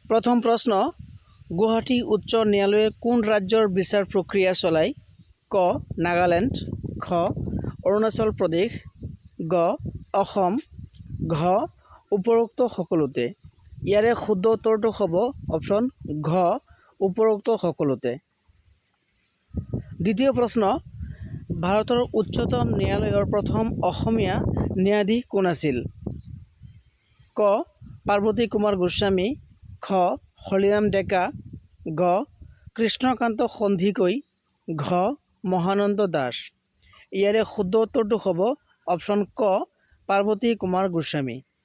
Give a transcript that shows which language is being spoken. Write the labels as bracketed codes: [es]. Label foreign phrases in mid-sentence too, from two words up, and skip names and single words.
[as] প্ৰথম প্ৰশ্ন গুৱাহাটী উচ্চ ন্যায়ালয়ে কোন ৰাজ্যৰ বিচাৰ প্ৰক্ৰিয়া চলায় ক নাগালেণ্ড খ অৰুণাচল প্ৰদেশ গ অসম ঘ উপৰোক্ত সকলোতে ইয়াৰে শুদ্ধ উত্তৰটো হ'ব অপশ্যন ঘ উপৰোক্ত সকলোতে। দ্বিতীয় প্ৰশ্ন ভাৰতৰ উচ্চতম ন্যায়ালয়ৰ প্ৰথম অসমীয়া ন্যায়াধীশ কোন আছিল ক পাৰ্বতী কুমাৰ গোস্বামী খ হলিৰাম ডেকা গ কৃষ্ণকান্ত সন্দিকৈ ঘ মহানন্দ দাস ইয়াৰে শুদ্ধ উত্তৰটো হ'ব অপশ্যন ক পাৰ্বতী কুমাৰ গোস্বামী।